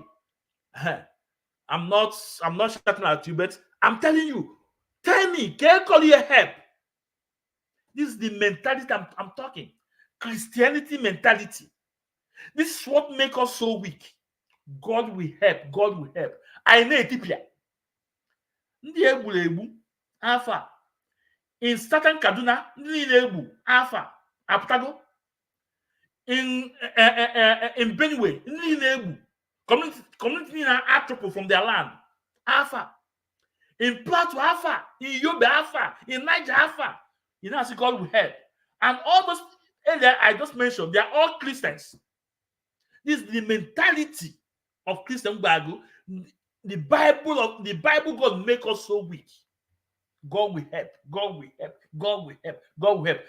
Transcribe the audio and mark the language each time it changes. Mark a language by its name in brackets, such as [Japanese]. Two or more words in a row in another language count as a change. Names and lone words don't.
[English] I'm not shouting at you, but I'm telling you, tell me, can God here help? This is the mentality I'm talking. Christianity mentality. This is what makes us so weak. God will help. God will help. I know Ethiopia. [Igbo] Ndị egburu egbu afa. [English] In certain [Igbo] Kaduna, ndị niile egbu afa apụtago. In Benue, ndị niile egbu. [English] Community niile atrophy from their land. [Igbo] Afa. [English] In Plateau, Afa. In Yobe, Afa. In Niger, Afa. You know, I see God will help. And all those areas I just mentioned, they are all Christians. This is the mentality of Christian Bible. The Bible God make us so weak. God will help. God will help. God will help. God will help.